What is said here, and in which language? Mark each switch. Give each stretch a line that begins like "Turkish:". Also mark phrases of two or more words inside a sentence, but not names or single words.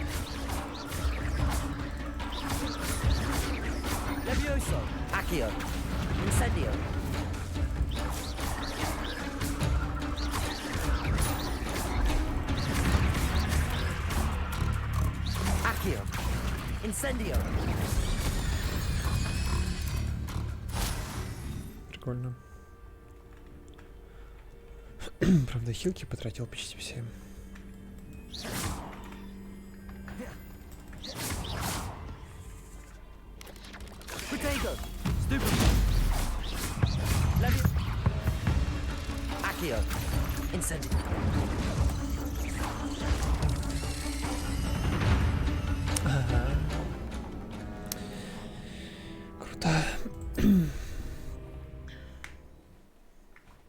Latin: Levioso. Accio. Incendio. Accio. Incendio.
Russian: Прикольно. Правда, хилки потратил почти все.
Latin: Protego. Stupid. Accio. Incendio.
Russian: Ага. Круто.